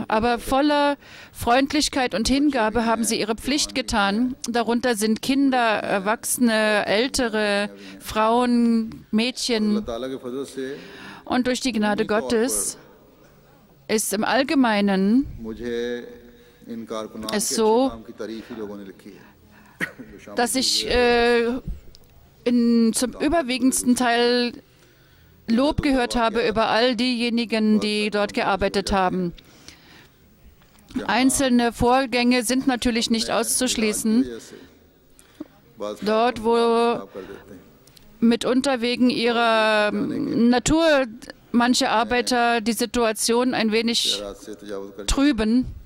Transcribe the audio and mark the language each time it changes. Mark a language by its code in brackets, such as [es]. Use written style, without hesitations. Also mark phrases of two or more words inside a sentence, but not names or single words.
[de] Aber voller Freundlichkeit und Hingabe haben sie ihre Pflicht getan. Darunter sind Kinder, Erwachsene, Ältere, Frauen, Mädchen. Und durch die Gnade Gottes ist im Allgemeinen [ur] مجھے ان کارکنان کے [de] es [ur] अच्छे [de] so, [ur] کام کی تعریف ہی لوگوں نے لکھی ہے جو شامل [de] dass ich [ur] हुए [de] zum überwiegendsten Teil Lob gehört habe über all diejenigen, die dort gearbeitet haben. Einzelne Vorgänge sind natürlich nicht auszuschließen. Dort, wo mitunter wegen ihrer Natur manche Arbeiter die Situation ein wenig trüben.